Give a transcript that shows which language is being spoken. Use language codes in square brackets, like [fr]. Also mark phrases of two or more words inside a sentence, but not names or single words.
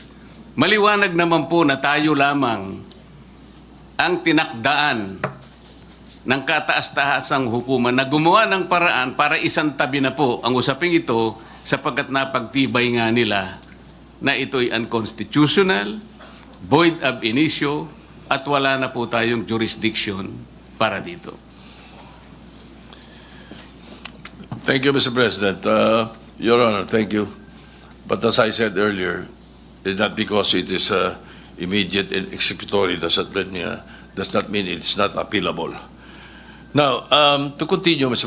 [tl] Maliwanag naman po na tayo lamang ang tinakdaan ng kataas-tahasang hukuman na gumawa ng paraan para isantabi na po ang usaping ito sapagkat napagtibay nga nila na ito'y unconstitutional, [la] void ab initio, [tl] at wala na po tayong jurisdiction para dito. [en] Thank you, Mr. President. Your Honor, thank you. But as I said earlier, not because it is immediate and executory doesn't mean does not mean it's not appealable. Now, to continue, Mr.